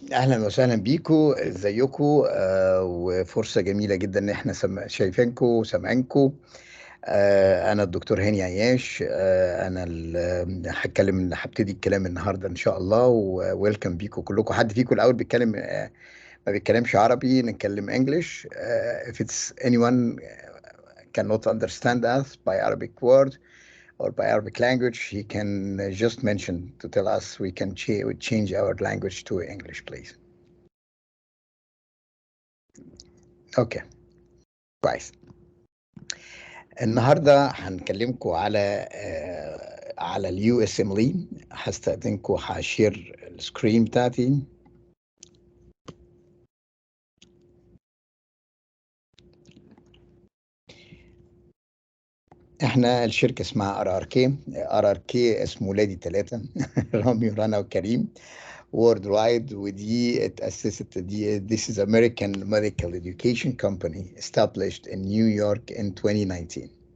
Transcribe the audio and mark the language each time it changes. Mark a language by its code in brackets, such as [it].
[ar] اهلا وسهلا بيكو، ازيكو؟ وفرصه جميله جدا ان احنا شايفينكو وسامعينكو. انا الدكتور هاني عياش. انا هبتدي الكلام النهارده ان شاء الله، وويلكم بيكو كلكم. حد فيكم الاول بيتكلم ما بيتكلمش عربي؟ نتكلم انجلش. [en] if it's anyone cannot understand us by Arabic word or by Arabic language, he can just mention to tell us. We can change our language to English, please. [ar] اوكي، كويس. النهارده هنكلمكم على اليو اس ام لي. هستأذنكم هشير السكرين بتاعتي. احنا الشركه اسمها ار ار كي اسم ولادي ثلاثه رامي ورانا وكريم. وورد وايد، ودي اتأسست. [en] This is American Medical Education Company established in New York in 2019.